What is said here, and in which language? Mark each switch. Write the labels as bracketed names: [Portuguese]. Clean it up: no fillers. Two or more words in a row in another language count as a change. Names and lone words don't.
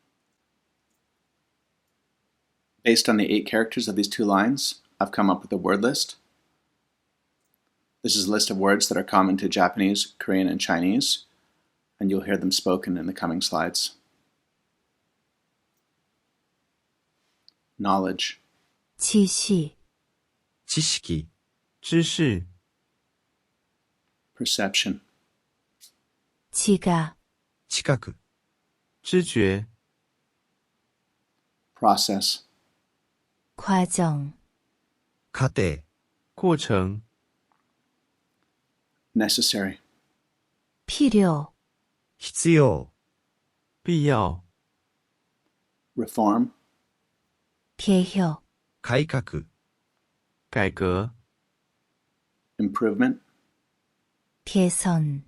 [English] Based on the 8 characters of these two lines, I've come up with a word list. This is a list of words that are common to Japanese, Korean, and Chinese, and you'll hear them spoken in the coming slides. Knowledge, [Korean] 지시, [Japanese] 知識、 [Chinese] 知識、 [English] perception, [Korean] 지각, [Japanese] 知覚、 [Chinese] 知覺、 [English] process, [Korean] 과정, [Japanese] 過程、 [Chinese] 過程、 [English] necessary, [Korean] 필요, [Japanese] 必要、 [Chinese] 必要、 [English] reform, [Korean] 개혁, [Japanese] 改革、 [Chinese] 改革、 [English] improvement, [Korean] 개선,